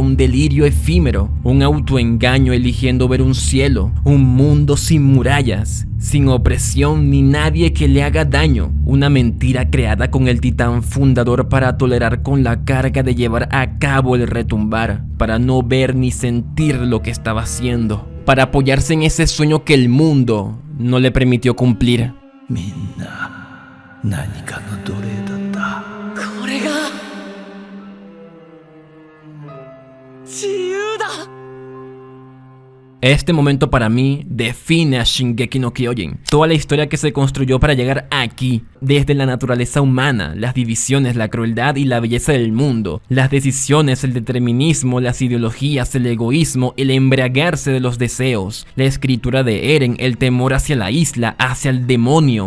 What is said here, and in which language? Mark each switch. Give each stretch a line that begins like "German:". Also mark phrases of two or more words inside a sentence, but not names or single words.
Spanish: un delirio efímero, un autoengaño eligiendo ver un cielo, un mundo sin murallas, sin opresión ni nadie que le haga daño, una mentira creada con el titán fundador para tolerar con la carga de llevar a cabo el retumbar, para no ver ni sentir lo que estaba haciendo, para apoyarse en ese sueño que el mundo no le permitió cumplir.
Japanese: これが自由だ。
Spanish: Este momento para mí define a Shingeki no Kyojin. Toda la historia que se construyó para llegar aquí, desde la naturaleza humana, las divisiones, la crueldad y la belleza del mundo, las decisiones, el determinismo, las ideologías, el egoísmo, el embriagarse de los deseos, la escritura de Eren, el temor hacia la isla, hacia el demonio,